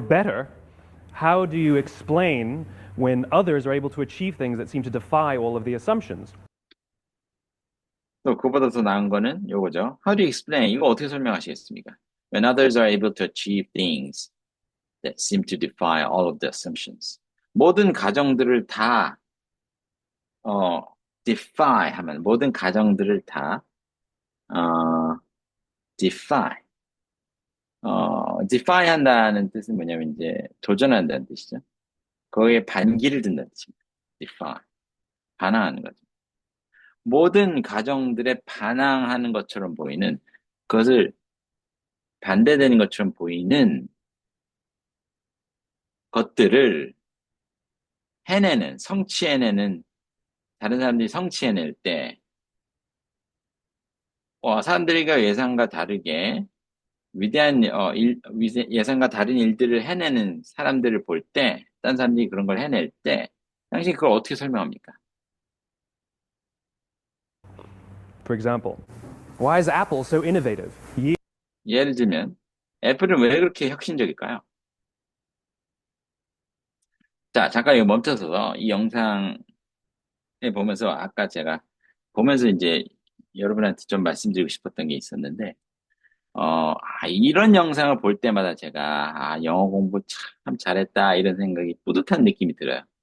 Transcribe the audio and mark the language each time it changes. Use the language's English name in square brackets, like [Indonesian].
[English] better, how do you explain when others are able to achieve things that seem to defy all of the assumptions? [Korean] 또 그보다 더 나은 거는 요거죠. [English] How do you explain? [Korean] 이거 어떻게 설명하시겠습니까? [English] When others are able to achieve things that seem to defy all of the assumptions. [Korean] 모든 가정들을 다 defy 하면 모든 가정들을 다 defy defy 한다는 뜻은 뭐냐면 이제 도전한다는 뜻이죠. 거기에 반기를 든다는 뜻입니다. defy. 반항하는 거죠. 모든 가정들에 반항하는 것처럼 보이는, 그것을 반대되는 것처럼 보이는 것들을 해내는, 성취해내는, 다른 사람들이 성취해낼 때, 사람들과 예상과 다르게 위대한 예상과 다른 일들을 해내는 사람들을 볼 때, 딴 사람들이 그런 걸 해낼 때, 당신이 그걸 어떻게 설명합니까? [English] For example, why is Apple so innovative? [Korean] 예를 들면, 애플은 왜 그렇게 혁신적일까요? 자, 잠깐 이거 멈춰서 이 영상에 보면서 아까 제가 보면서 이제 여러분한테 좀 말씀드리고 싶었던 게 있었는데, 이런 영상을 볼 때마다 제가, 영어 공부 참 잘했다, 이런 생각이 뿌듯한 느낌이 들어요.